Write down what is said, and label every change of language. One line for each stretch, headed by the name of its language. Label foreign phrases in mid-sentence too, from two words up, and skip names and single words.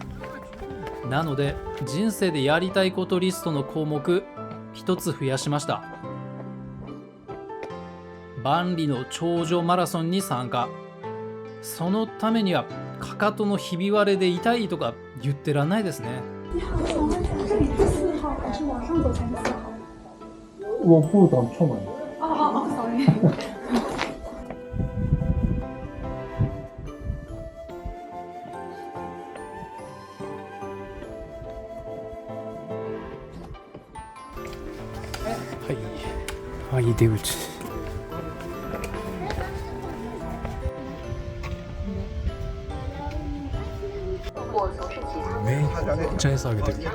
Japanese: なので人生でやりたいことリストの項目一つ増やしました。万里の長城マラソンに参加。そのためにはかかとのひび割れで痛いとか言ってらんないですね。
Chinese: 我不懂中文。 sorry。
Japanese: はい、はい、出口。めっちゃ餌あげてる。